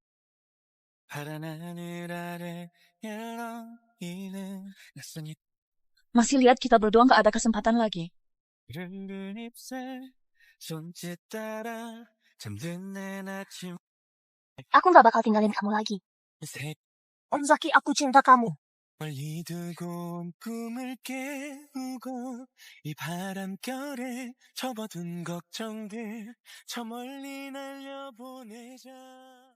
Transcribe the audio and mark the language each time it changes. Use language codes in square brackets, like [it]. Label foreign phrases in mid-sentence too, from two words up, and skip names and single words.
[id] Masih lihat kita berdua nggak ada kesempatan lagi. Aku nggak bakal tinggalin kamu lagi. Om Zaki, aku cinta kamu. [ko] 멀리 두고 온 꿈을 깨우고 이 바람결에 접어둔 걱정들 저 멀리 날려보내자